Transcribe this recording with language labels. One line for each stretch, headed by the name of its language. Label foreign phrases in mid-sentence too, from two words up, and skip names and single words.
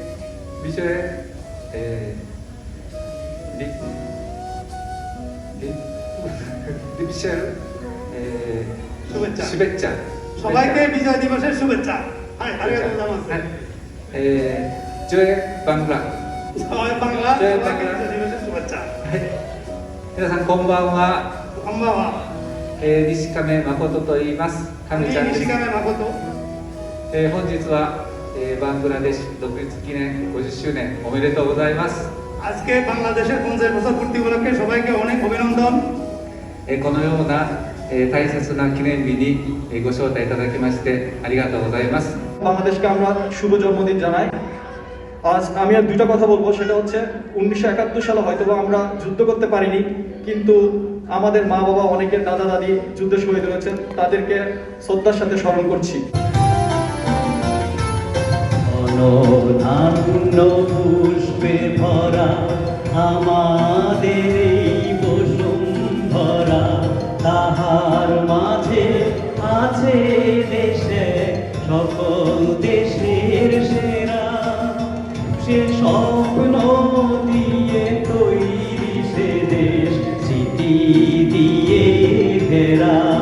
Bangla: ডিভিশন শুভেচ্ছা সবাইকে বিজয় দিবসের শুভেচ্ছা। হ্যাঁ,
Japanese: ありがとうございます。
Bangla: জয় বাংলা জয় বাংলা, জয় সবাইকে বাংলা। বিজয় দিবসের শুভেচ্ছা।
Japanese: 皆さんこんばんは。こんばんは。西亀誠と言います。亀ちゃんです。西亀誠。本日は、バングラデシュ独立記念50周年おめでとうございます。
Bangla: আজকে বাংলাদেশের 50 বছর পূর্তি উপলক্ষে সবাইকে অনেক অভিনন্দন।
Japanese: このような、大切な記念日に、ご招待いただきましてありがとうございます。
Bangla: বাংলাদেশকে আমরা শুভ জন্মদিন জানাই। আজ আমি আর দুইটা কথা বলবো, সেটা হচ্ছে 1971 সালে হয়তোবা আমরা যুদ্ধ করতে পারিনি, কিন্তু আমাদের মা বাবা অনেকের দাদা দাদি যুদ্ধে শহীদ হয়েছেন, তাদেরকে শ্রদ্ধার সাথে স্মরণ করছি। অনধান্য পুষ্পে ভরা আমাদের এই বসুন্ধরা, তাহার মাঝে আছে দেশে সকল দেশের সেরা, সে স্বপ্ন দিয়ে তৈরি সে দেশ স্মৃতি দিয়ে ঘেরা।